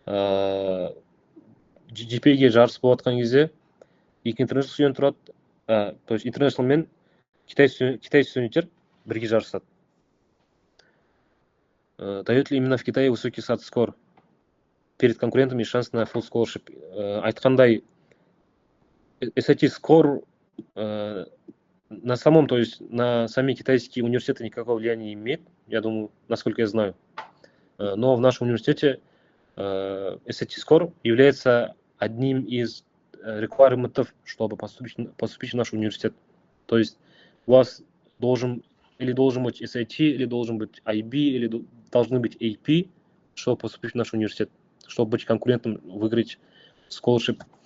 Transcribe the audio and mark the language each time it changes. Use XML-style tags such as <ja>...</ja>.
<kk>GPA-ге жарыс болатқан кезде екі international студент тұрады, то есть international мен китай студенттер бірге жарысады.</kk> <ru>Дает ли именно в Китае высокий SAT-скор перед конкурентами шанс на</ru> <en>full scholarship?</en> <kk>Айтқандай,</kk> <ru>SAT скор на самом, то есть на сами китайские университеты никакого влияния не имеет, я думаю, насколько я знаю. Но в нашем университете SAT скор является одним из requirementов, чтобы поступить в наш университет. То есть у вас должен быть SAT, или должен быть IB, или должны быть AP, чтобы поступить в наш университет, чтобы быть конкурентом, выиграть scholarship.</ru>